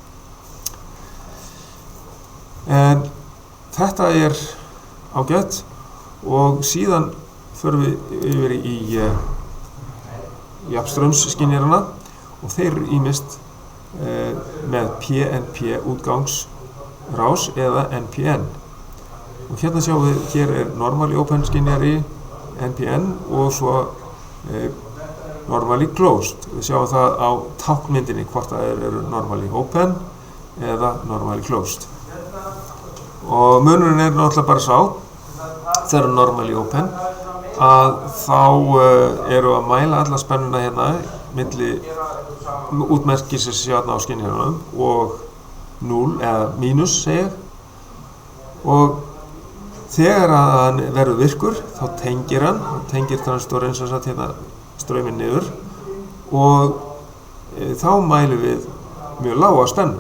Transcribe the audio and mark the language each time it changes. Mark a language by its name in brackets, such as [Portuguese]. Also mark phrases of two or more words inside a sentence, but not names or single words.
[Icelandic] En þetta ágætt og síðan förum við yfir í jafnstraumsskynjarana og þeir eru ýmist með PNP útgangsrás eða NPN. Og hérna sjáum við, hér [English] normally open [Icelandic] skynjari NPN og svo [English] normally closed. [Icelandic] Við sjáum það á táknmyndinni hvort það eru [English] normally open [Icelandic] eða [English] normally closed. [Icelandic] Og munurinn náttúrulega bara sá, þegar [English] normally open, [Icelandic] að þá eru að mæla alla spennuna hérna milli útmerkisins hérna á skynjaranum og 0 eða mínus segja og þegar að hann verður virkur þá tengir transistorinn sem sagt hérna strauminn niður og þá mælum við mjög lága spennu.